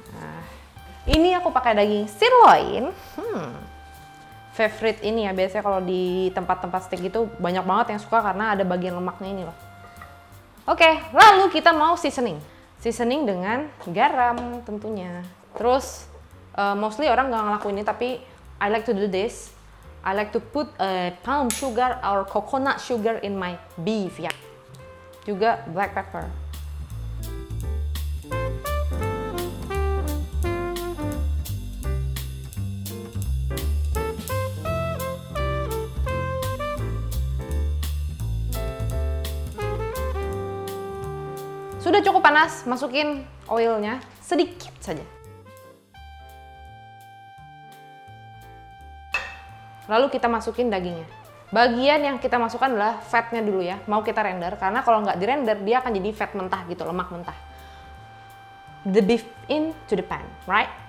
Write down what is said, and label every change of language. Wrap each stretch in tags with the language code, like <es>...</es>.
<id>Nah, ini aku pakai daging sirloin. Favorite ini ya, biasanya kalau di tempat-tempat steak itu banyak banget yang suka karena ada bagian lemaknya ini loh. Oke, lalu kita mau seasoning. Seasoning dengan garam tentunya. Terus mostly orang nggak ngelakuin ini, tapi</id> <en>I like to do this. I like to put palm sugar or coconut sugar in my beef ya. Juga black pepper.</en> <id>Sudah cukup panas, masukin oilnya sedikit saja. Lalu kita masukin dagingnya. Bagian yang kita masukkan adalah fatnya dulu ya. Mau kita render, karena kalau nggak dirender dia akan jadi fat mentah gitu, lemak mentah.</id> <en>The beef into the pan, right?</en>